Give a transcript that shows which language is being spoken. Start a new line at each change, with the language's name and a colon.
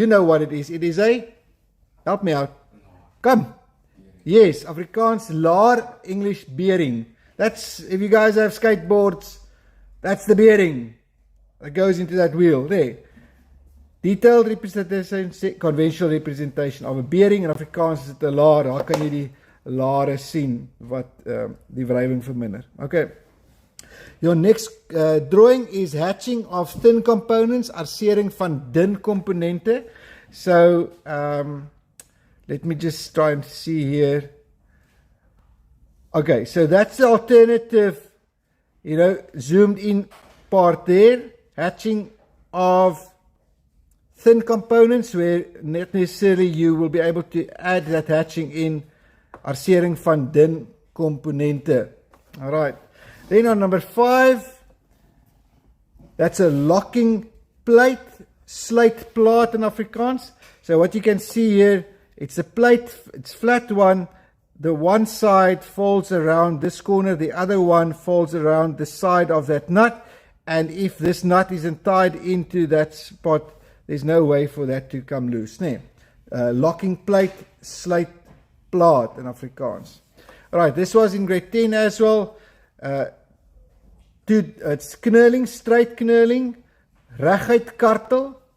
English: You know what it is. It is a, help me out. Come. Yes, Afrikaans, laar, English, bearing. That's, if you guys have skateboards, that's the bearing that goes into that wheel there. Detailed representation, conventional representation of a bearing.
Afrikaans: In Afrikaans is dit 'n laar. Daar kan jy die lare sien wat die wrywing verminder.
English: Okay. Your next drawing is hatching of thin components,
Afrikaans: arsering van dun komponente.
English: So let me just try and see here. Okay, so that's the alternative, zoomed in part there. Hatching of thin components where not necessarily you will be able to add that hatching in
Afrikaans: arsering van dun komponente.
English: All right. Then on number 5, that's a locking plate, sluitplaat in Afrikaans. So what you can see here, it's a plate, it's flat one. The one side folds around this corner, the other one folds around the side of that nut. And if this nut isn't tied into that spot, there's no way for that to come loose.
Afrikaans: Nee.
English: Locking plate, sluitplaat in Afrikaans. All right, this was in grade 10 as well. It's knurling, straight knurling, reguit kartel.